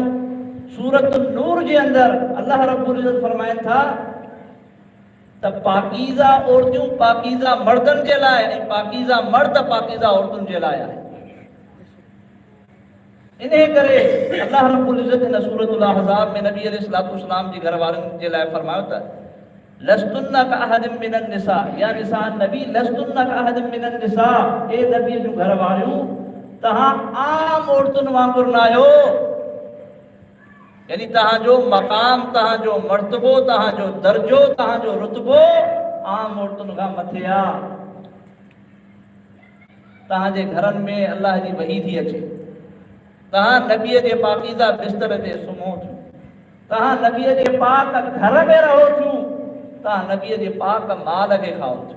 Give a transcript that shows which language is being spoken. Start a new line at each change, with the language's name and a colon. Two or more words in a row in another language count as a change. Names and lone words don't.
Sindhi: सूरत नूर जे अंदरि अल्लाह
Arabic: رب العزة
Sindhi: फरमाइनि था त पाकीज़ा औरतूं पाकीज़ा मर्दनि जे लाइ ऐं पाकीज़ा मर्द पाकीज़ा औरतुनि जे लाइ आहे। इन करे अल्लाह
Arabic: رب العزة
Sindhi: हिन सूरतुल अहज़ाब में नबी अलैहिस्सलाम जी घर वारनि जे लाइ फरमायो त
Arabic: لستن كأحد من النساء, يا نساء النبي لستن كأحد من النساء,
Sindhi: ए नबी जूं घर वारियूं तव्हां आम औरतुनि वांगुरु न आहियो, यानी तव्हांजो मक़ाम, तव्हांजो मर्तबो, तव्हांजो दर्जो, तव्हांजो रुतबो आम औरतुनि खां मथे आहे। तव्हांजे घरनि में अल्लाह जी वही थी अचे, तव्हां नबीअ जे पाकीज़ा बिस्तर ते सुम्हो थियूं, तव्हां नबीअ जे पाक घर में रहो थियूं, तव्हां नबीअ जे पाक माल खे खाओ थियूं।